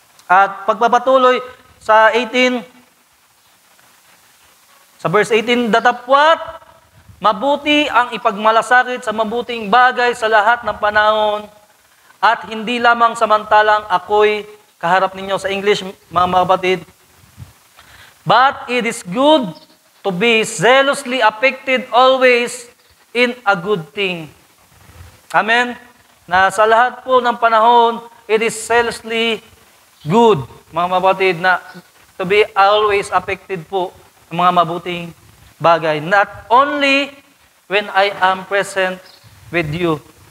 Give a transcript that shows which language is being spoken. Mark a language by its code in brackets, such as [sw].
[tl] At pagpapatuloy sa 18, sa verse 18, datapwat, mabuti ang ipagmalasakit sa mabuting bagay sa lahat ng panahon at hindi lamang samantalang ako'y kaharap ninyo. Sa English, mga kapatid, [en] but it is good to be zealously affected always in a good thing. Amen? [tl] Na sa lahat po ng panahon, [en] it is zealously good, [tl] mga kapatid, na [en] to be always affected [tl] po ng mga mabuting bagay. [en] Not only when I am present with you.